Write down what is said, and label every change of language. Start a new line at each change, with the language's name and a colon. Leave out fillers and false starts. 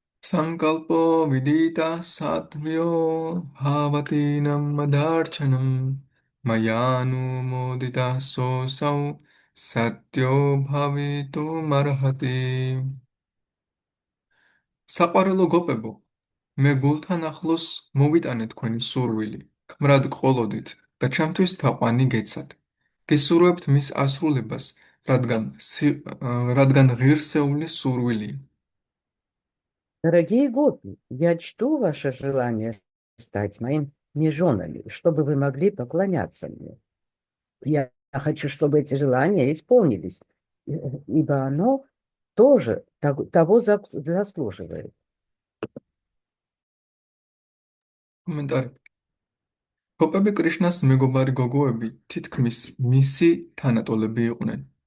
Sanskrit: Санкалпо видита сатвьо бхаватинам мадарчанам маяну модита сосау сатьо бхавиту мархати.
Georgian: საყვარელო გოპებო, მე გულთან ახლოს მოვიტანე თქვენი სურვილი, ქმრად ყოლოდით და ჩემთვის თაყვანი გეცად. გესურვებთ მის ასრულებას, რადგან ღირსეული სურვილია.
Russian: Дорогие гопи, я чту ваше желание стать моими женами, чтобы вы могли поклоняться мне. Я хочу, чтобы эти желания исполнились, ибо оно тоже того заслуживает.
Georgian: კომენტარი. გოპები კრიშნას მეგობარი გოგოები თითქმის მისი თანატოლები იყვნენ.